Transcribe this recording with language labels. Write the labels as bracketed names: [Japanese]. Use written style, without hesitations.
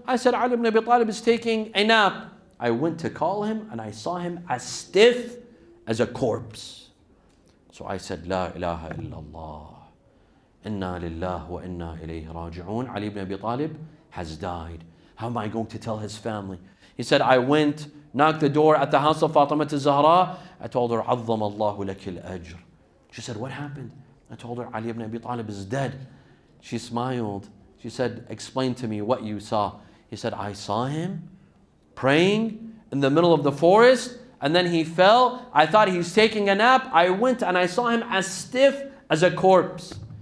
[English] I said, Ali ibn Abi Talib is taking a nap. I went to call him and I saw him as stiff as a corpse. So I said, [Arabic] La ilaha illallah. Inna lillah wa inna ilayhi raji'un. [English] Ali ibn Abi Talib has died. How am I going to tell his family? He said, I went, knocked the door at the house of Fatima al-Zahra. I told her, [Arabic] عظم الله لك الأجر. [English] She said, what happened? I told her, Ali ibn Abi Talib is dead. She smiled. She said, explain to me what you saw. He said, I saw him praying in the middle of the forest, and then he fell. I thought he's taking a nap. I went and I saw him as stiff as a corpse.